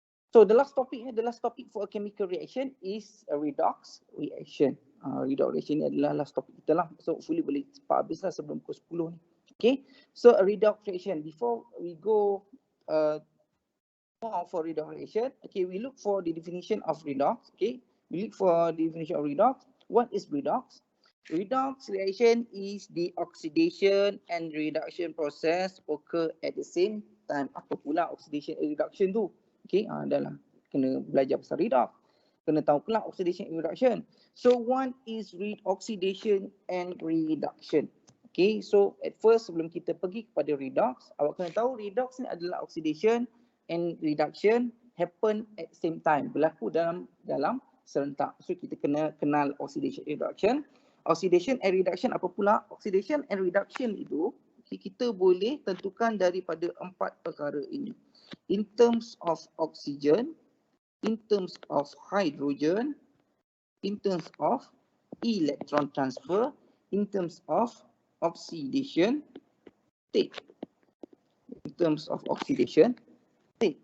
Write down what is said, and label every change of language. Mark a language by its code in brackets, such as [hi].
[en] So the last topic for a chemical reaction is a redox reaction. [ms] Redox reaction ni adalah last topic kita lah. So hopefully boleh cepat habis lah sebelum pukul 10 ni. [en] Okay. So a redox reaction. Before we go more for redox reaction, okay, we look for the definition of redox. Okay. We look for the definition of redox. What is redox? Redox reaction is the oxidation and reduction process occur at the same time. [ms] Apa pula oxidation and reduction tu? Okay, dah lah kena belajar pasal redox. Kena tahu pula [en] oxidation and reduction. So one is oxidation and reduction. [ms] Okay, so [en] at first [ms] sebelum kita pergi kepada redox, awak kena tahu redox ni adalah oxidation and reduction [en] happen at same time, [ms] berlaku dalam serentak. So kita kena kenal oxidation and reduction. Oxidation and reduction apa pula? Oxidation and reduction itu kita boleh tentukan daripada 4 perkara ini. [en] in terms of oxygen, in terms of hydrogen, in terms of electron transfer, in terms of oxidation, tick. In terms of oxidation, tick.